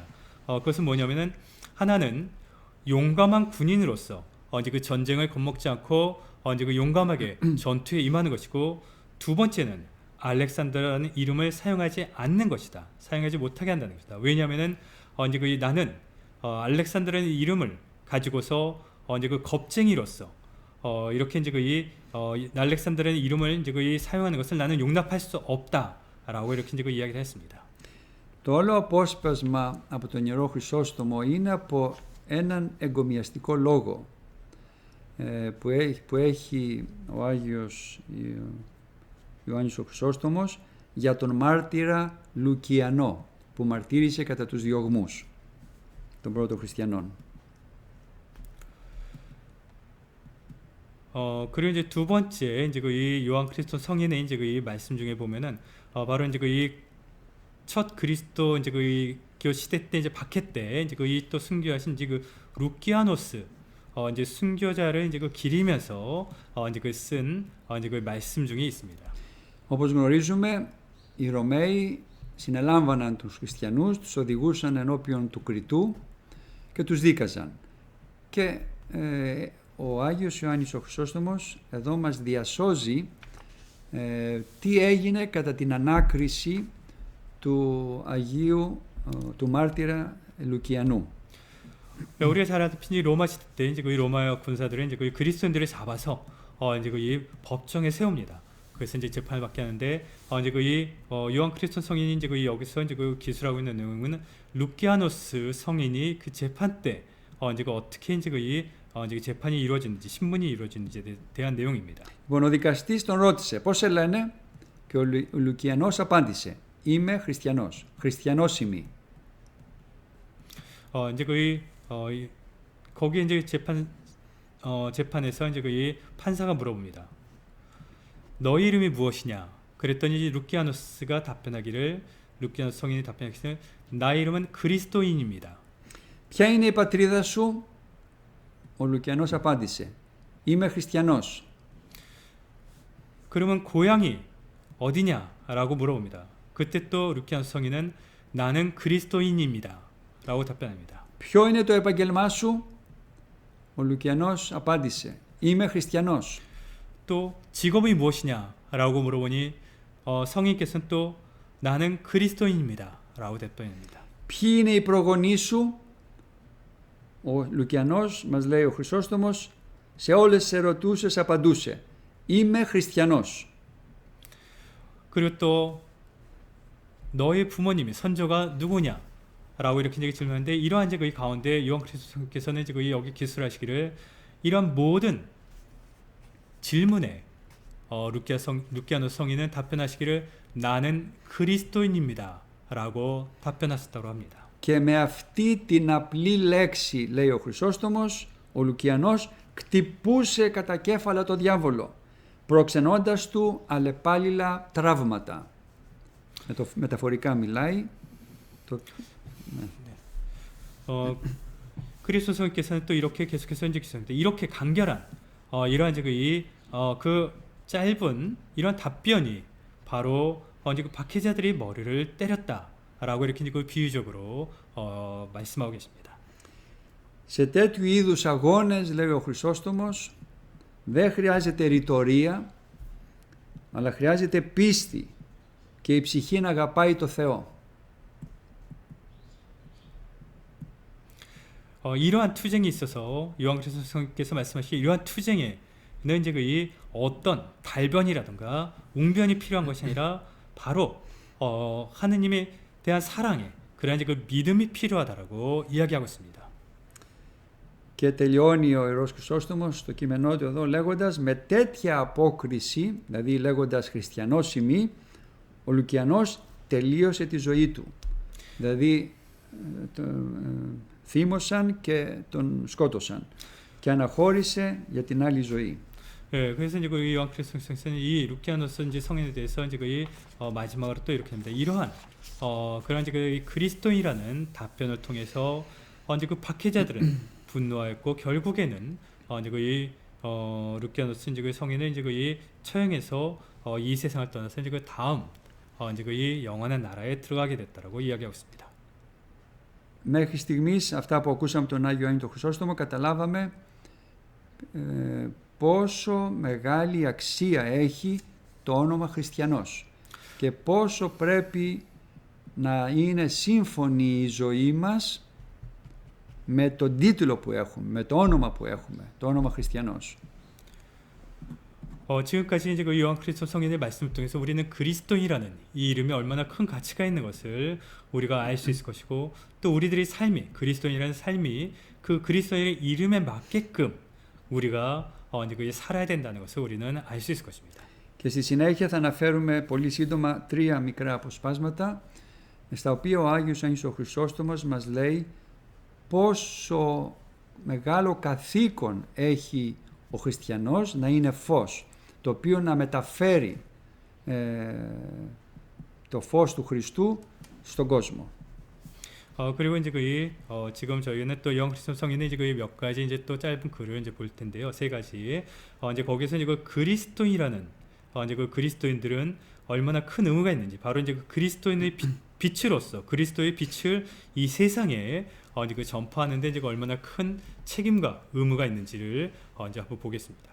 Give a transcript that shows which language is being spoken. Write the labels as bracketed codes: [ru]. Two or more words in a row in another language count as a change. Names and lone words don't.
[ko] 그것은 뭐냐면은 하나는 용감한 군인으로서 이제 그 전쟁을 겁먹지 않고 이제 그 용감하게 전투에 임하는 것이고, 두 번째는 알렉산더라는 이름을 사용하지 않는 것이다. 사용하지 못하게 한다는 것이다. 왜냐하면은 이제 그 나는 알렉산더라는 이름을 가지고서 이제 그 겁쟁이로서 이렇게 이제 알렉산더라는 이름을 이제 사용하는 것을 나는 용납할 수 없다라고 이렇게 이제 이야기를 했습니다. [el] Το όλο απόσπασμα από τον Ιερό Χρυσόστομο είναι από έναν εγκομιαστικό λόγο που έχει ο Άγιος Ιωάννης ο Χρυσόστομος για τον μάρτυρα Λουκιανό που μαρτύρησε κατά τους διωγμούς των πρώτων χριστιανών. [ko] 그리고 이제 두 번째 이제 이 요한 그리스도 성인의 이제 이 말씀 중에 보면은 바로 이제 첫 그리스도 이제 그 시대 때 이제 박해 때 이제 또 순교하신 이제 그 루키아노스 이제 순교자를 이제 기리면서 이제 쓴 이제 말씀 중에 있습니다. [el] Όπως γνωρίζουμε, οι Ρωμαίοι συνελάμβαναν τους χριστιανούς, τους οδηγούσαν ενώπιον του Κριτού και τους δίκαζαν. Και ο Άγιος Ιωάννης ο Χρυσόστομος εδώ μας διασώζει τι έγινε κατά την ανάκριση του Αγίου, του μάρτυρα Λουκιανού. [ko] 우리가 잘 아다시피 로마 시대 때 이제 로마 군사들은 이제 그리스도인들을 잡아서 이제 이 법정에 세웁니다. 그래서 이제 재판을 받게 하는데 이제 요한 크리스톤 성인이 이제 여기서 이제 기술하고 있는 내용은 루키아노스 성인이 그 재판 때 이제 어떻게 이제 이제 재판이 이루어지는지 신문이 이루어지는지에 대한 내용입니다. [el] Λοιπόν, ο δικαστής τον ρώτησε πώς σε λένε και ο Λουκιανός απάντησε είμαι χριστιανός, χριστιανός είμαι. [ko] 이제 거기 이제 재판에서 이제 판사가 물어봅니다. 너희 이름이 무엇이냐? 그랬더니 루키아노스가 답변하기를 루키아노스 성인이 답변하기를 나 이름은 그리스도인입니다. [el] Ποια είναι η πατρίδα σου? Ο Λουκιανός απάντησε είμαι χριστιανός. [ko] 그러면 고향이 어디냐라고 물어봅니다. 그때 또 루키아노스 성인은 나는 그리스도인입니다. 라고 답변합니다. [el] Ποιο είναι το επάγγελμά σου? Ο Λουκιανός απάντησε είμαι χριστιανός. [ko] 또 직업이 무엇이냐라고 물어보니 성인께서는 또 나는 그리스도인입니다. 라고 답변합니다. [el] Ποιοι είναι οι προγονείς σου? Ο Λουκιανός μας λέει ο Χρυσόστομος Σε όλες τις ερωτούσες απαντούσε «Είμαι χριστιανός». [ko] 그리고 또 너의 부모님이 선조가 누구냐? 라고 이렇게 이제 질문하는데 이러한 이제 그 가운데 요한 그리스도께서는 이제 그 여기 기술하시기를 이런 모든 질문에 루키아노 성인은 답변하시기를 나는 그리스도인입니다. 라고 답변하셨다고 합니다. [el] Και με αυτή την απλή λέξη, λέει ο Χρυσόστομος, ο Λουκιανός κτυπούσε κατά κέφαλα το διάβολο, προξενώντας του αλλεπάλληλα τραύματα. Μεταφορικά μιλάει. [ko] 그리스도 성인께서는 또 이렇게 계속해서 이제 기술하는데 이렇게 간결한 이러한 이제 그 짧은 이런 답변이 바로 이제 그 박해자들이 머리를 때렸다라고 이렇게 이제 그 비유적으로 말씀하고 계십니다. [el] Σε τέτοιου είδους αγώνες, λέει ο Χρυσόστομος, δεν χρειάζεται ρητορία, αλλά χρειάζεται πίστη και η ψυχή να αγαπάει το Θεό. [ko] 이러한 투쟁이 있어서 요한 그리스도께서 말씀하신 이러한 투쟁에는 이제 그 어떤 달변이라든가 웅변이 필요한 것이 아니라 바로 하느님에 대한 사랑에 그러한 이제 그 믿음이 필요하다라고 이야기하고 있습니다. [el] Και τελειώνει ο Ιερός Χρυσόστομος στο κείμενό του εδώ λέγοντας με τέτοια απόκριση, δηλαδή λέγοντας χριστιανός ημί, ο Λουκιανός τελείωσε τη ζωή του. Δηλαδή θύμωσαν και τον σκότωσαν και αναχώρησε για την άλλη ζωή. [ko] 그래서 이제 그 요한 그리스도께서는 이 루키아노스 이제 성인에 대해서 이제 그 마지막으로 또 이렇게 합니다. 이러한 그런 이제 그 그리스도인이라는 답변을 통해서 이제 그 박해자들은 분노하였고 결국에는 이제 그 루키아노스 이제 그 성인은 이제 그 처형해서 이 세상을 떠나서 이제 그 다음 이제 그 영원한 나라에 들어가게 됐다라고 이야기하고 있습니다. [el] Μέχρι στιγμής αυτά που ακούσαμε τον Άγιο Ιωάννη τον Χρυσόστομο καταλάβαμε πόσο μεγάλη αξία έχει το όνομα χριστιανός και πόσο πρέπει να είναι σύμφωνη η ζωή μας με τον τίτλο που έχουμε, με το όνομα που έχουμε, το όνομα χριστιανός. [ko] 지금까지 이제 그 요한 그리스도 성인의 말씀을 통해서 우리는 그리스도인이라는 이 이름이 얼마나 큰 가치가 있는 것을 우리가 알 수 있을 것이고 또 우리들의 삶이 그리스도인이라는 삶이 그 그리스도인의 이름에 맞게끔 우리가 이제 살아야 된다는 것을 우리는 알 수 있을 것입니다. [el] Και στη συνέχεια θα αναφέρουμε πολύ σύντομα 3 μικρά αποσπάσματα στα οποία ο Άγιος Άγιος ο Χρυσόστομος μας λέει πόσο μεγάλο καθήκον έχει ο χριστιανός να είναι φως, το οποίο να μεταφέρει το φως του Χριστού στον κόσμο. [ko] 그리고 이제 지금 저희는 또 요한 그리스도 성인의 이제 몇 가지 이제 또 짧은 글을 이제 볼 텐데요. 3가지. 이제 거기서 이제 그리스도인이라는 이제 그 그리스도인들은 얼마나 큰 의무가 있는지, 바로 이제 그 그리스도인의 빛으로서 그리스도의 빛을 이 세상에 이제 그 전파하는데 이제 얼마나 큰 책임과 의무가 있는지를 이제 한번 보겠습니다.